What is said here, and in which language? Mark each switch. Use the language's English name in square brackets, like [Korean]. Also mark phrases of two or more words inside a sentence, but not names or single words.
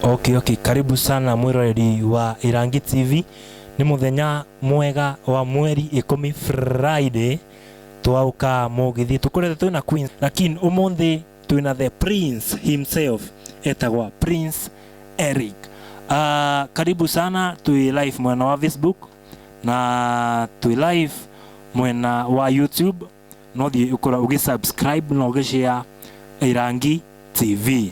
[Kikuyu] Okay, [Swahili] karibu sana [Kikuyu] mwiroreri wa Irangi TV. Ni muthenya mwega wa mweri 10 Friday. Twauka mugithi tukorete twina Queen, lakini umuthi twina [English] the Prince himself, [Kikuyu] etagwa Prince Eric. [Swahili] Karibu sana, [Kikuyu] tui live mwena wa Facebook na tui live mwena wa YouTube. No thi ukora ugisubscribe na ugishare Irangi TV.